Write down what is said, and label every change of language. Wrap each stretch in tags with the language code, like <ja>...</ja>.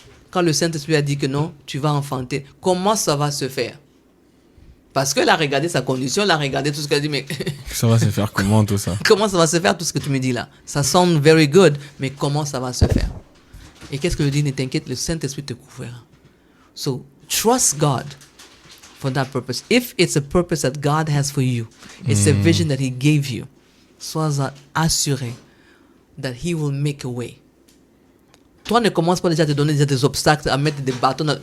<fr>Quand le Saint-Esprit a dit que non, tu vas enfanter, comment ça va se faire? Parce qu'elle a regardé sa condition, elle a regardé tout ce qu'elle a dit, mais Ça va se faire comment tout ça? comment ça va se faire tout ce que tu me dis là? Ça sonne</fr> <en>very good,</en> <fr>mais comment ça va se faire? Et qu'est-ce que je dis? Ne t'inquiète, le Saint-Esprit te couvrira.</fr> <en>So, trust God for that purpose. If it's a purpose that God has for you, it's a vision that He gave you,</en> <fr>sois assuré</fr> <en>that He will make a way.</en> <fr>Toi, ne commence pas déjà à te donner des obstacles, à mettre des bâtons.</fr>